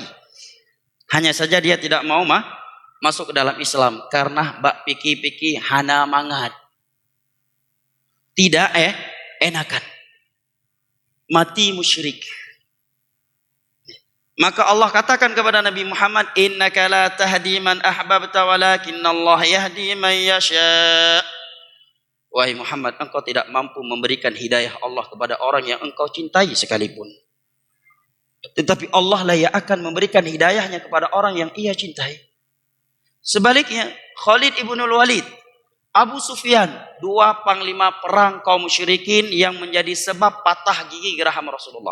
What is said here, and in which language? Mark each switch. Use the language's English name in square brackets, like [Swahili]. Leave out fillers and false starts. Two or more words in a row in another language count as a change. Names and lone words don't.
[Indonesian] Hanya saja dia tidak mau masuk ke dalam Islam karena [Achinese] bak piki-piki hana mangat. [Indonesian] Tidak enakan. Mati musyrik. Maka Allah katakan kepada Nabi Muhammad, [Arabic] إنك لا تهدي من أحببت ولكن الله يهدي من يشاء. [Indonesian] Wahai Muhammad, engkau tidak mampu memberikan hidayah Allah kepada orang yang engkau cintai sekalipun. Tetapi Allah lah yang akan memberikan hidayahnya kepada orang yang ia cintai. Sebaliknya, Khalid ibn Walid, Abu Sufyan, dua panglima perang kaum musyrikin yang menjadi sebab patah gigi geraham Rasulullah.